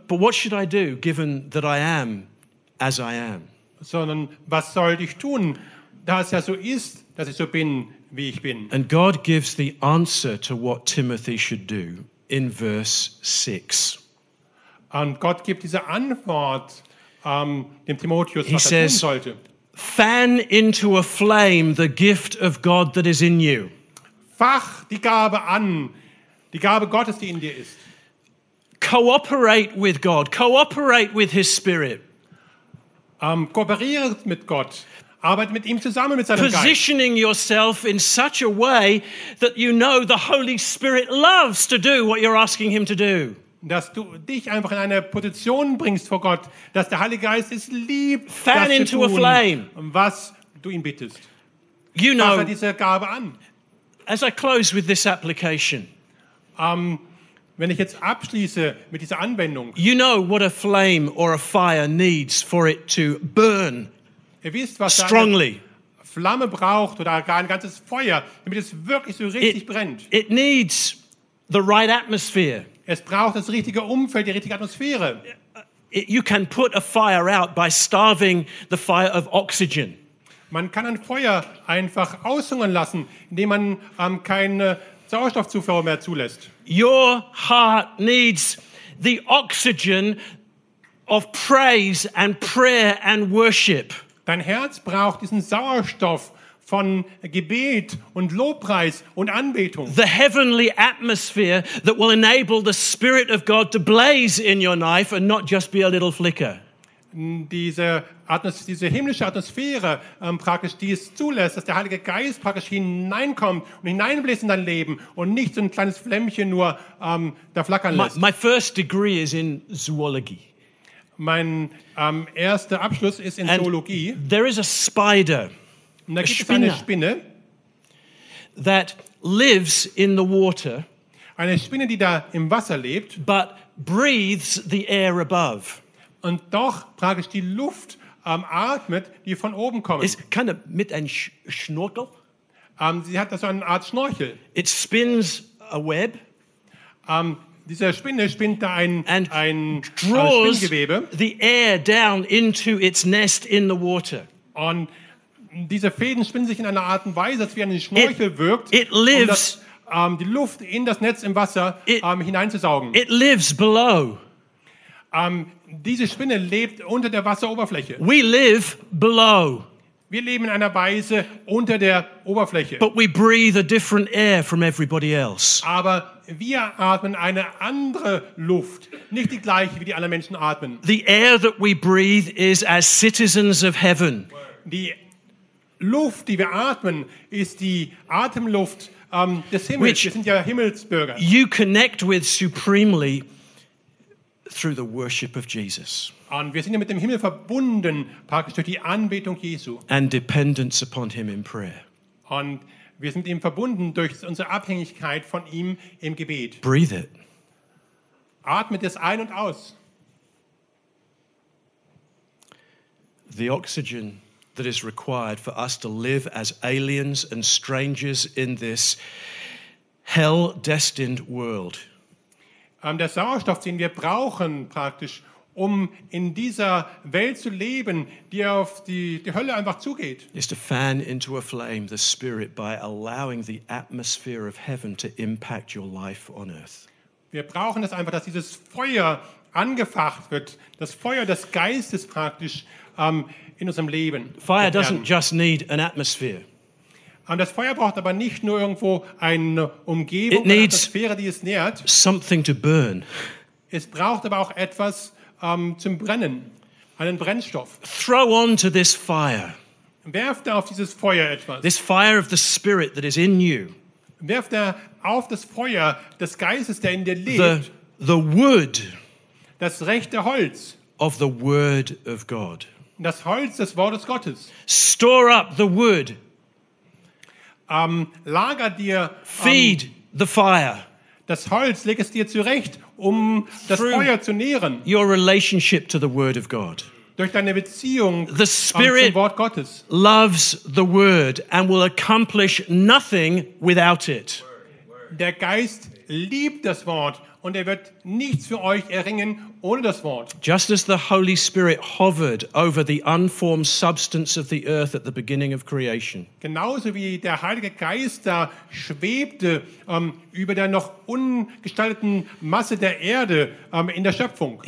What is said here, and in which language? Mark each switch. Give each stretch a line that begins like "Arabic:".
English: But what should I do, given that I am as I am?
German: Sondern was sollte ich tun, da es ja so ist, dass ich so bin, wie ich bin.
English: And God gives the answer to what Timothy should do in verse 6.
German: Und Gott gibt diese Antwort dem Timotheus, was er tun sollte.
English: Fan into a flame the gift of God that is in you.
German: Fach die Gabe an, die Gabe Gottes, die in dir ist.
English: Cooperate with God, cooperate with his spirit.
German: Kooperiert mit Gott. Arbeit mit ihm zusammen, mit seinem
English: Positioning
German: Geist.
English: Yourself in such a way that you know the Holy Spirit loves to do what you're asking him to do.
German: Dass du dich einfach in eine Position bringst vor Gott, dass der Heilige Geist es liebt,
English: fan
German: das
English: into
German: zu tun,
English: a flame.
German: Was du ihn bittest.
English: You know,
German: fasse diese Gabe an.
English: As I close with this application.
German: Wenn ich jetzt abschließe mit dieser Anwendung.
English: You know what a flame or a fire needs for it to burn.
German: Ihr wisst, was
English: strongly.
German: Eine Flamme braucht oder gar ein ganzes Feuer, damit es wirklich so richtig brennt.
English: It needs the right atmosphere.
German: Es braucht das richtige Umfeld, die richtige Atmosphäre.
English: You can put a fire out by starving the fire of oxygen.
German: Man kann ein Feuer einfach aushungern lassen, indem man keine Sauerstoffzufuhr mehr zulässt.
English: Your heart needs the oxygen of praise and prayer and worship.
German: Dein Herz braucht diesen Sauerstoff von Gebet und Lobpreis und Anbetung.
English: The heavenly atmosphere that will enable the Spirit of God to blaze in your life and not just be a little flicker.
German: Diese himmlische Atmosphäre praktisch, die es zulässt, dass der Heilige Geist praktisch hineinkommt und hineinbläst in dein Leben und nicht so ein kleines Flämmchen nur da flackern lässt.
English: My first degree is in Zoology.
German: Mein erster Abschluss ist in Zoologie.
English: There is a spider,
German: und da gibt es eine Spinne,
English: that lives in the water,
German: eine Spinne, die da im Wasser lebt,
English: but breathes the air above,
German: und doch praktisch die Luft atmet, die von oben kommt. Ist
English: kind of
German: mit ein Schnorkel. Sie hat da so eine Art Schnorchel.
English: It spins a web.
German: Diese Spinne spinnt da ein Spinngewebe.
English: The air down into its nest in the water.
German: Und diese Fäden spinnen sich in einer Art und Weise, als wie ein Schnorchel wirkt.
English: It lives.
German: Um das, die Luft in das Netz im Wasser hineinzusaugen.
English: It lives below.
German: Diese Spinne lebt unter der Wasseroberfläche.
English: We live below.
German: Wir leben in einer Weise unter der Oberfläche.
English: But we breathe a different air from everybody else.
German: Aber wir atmen eine andere Luft, nicht die gleiche, wie die anderen Menschen atmen.
English: The air that we breathe is as citizens of heaven.
German: Die Luft, die wir atmen, ist die Atemluft des Himmels. Wir sind ja Himmelsbürger.
English: You connect with supremely through the worship of Jesus.
German: Und wir sind ja mit dem Himmel verbunden, praktisch durch die Anbetung Jesu.
English: And dependence upon him in prayer.
German: Und wir sind mit ihm verbunden durch unsere Abhängigkeit von ihm im Gebet.
English: Breathe it.
German: Atmet es ein und aus.
English: The oxygen that is required for us to live as aliens and strangers in this hell-destined world.
German: Der Sauerstoff, den wir brauchen, praktisch, um in dieser Welt zu leben, die auf die Hölle einfach zugeht,
English: is to fan into a flame the Spirit by allowing the atmosphere of heaven to impact your life on earth.
German: Wir brauchen es einfach, dass dieses Feuer angefacht wird, das Feuer des Geistes praktisch in unserem Leben.
English: Fire doesn't just need an atmosphere.
German: Das Feuer braucht aber nicht nur irgendwo eine Umgebung, eine Atmosphäre, die es nährt.
English: Something to burn.
German: Es braucht aber auch etwas zum Brennen, einen Brennstoff.
English: Throw on to this fire.
German: Werft auf dieses Feuer etwas.
English: This fire of the Spirit that is in you.
German: Werft auf das Feuer des Geistes, der in dir lebt.
English: The wood.
German: Das rechte Holz.
English: Of the Word of God.
German: Das Holz des Wortes Gottes.
English: Store up the wood.
German: Lager dir
English: feed the fire.
German: Das Holz leg es dir zurecht, um das Feuer zu nähren.
English: Your relationship to the Word of God.
German: Durch deine Beziehung zum Wort Gottes.
English: The Spirit loves the Word and will accomplish nothing without it.
German: Der Geist liebt das Wort und wird nichts für euch erringen ohne das Wort.
English: Just as the Holy Spirit hovered over the unformed substance of the earth at the beginning of creation.
German: Genauso wie der Heilige Geist da schwebte über der noch ungestalteten Masse der Erde in der Schöpfung.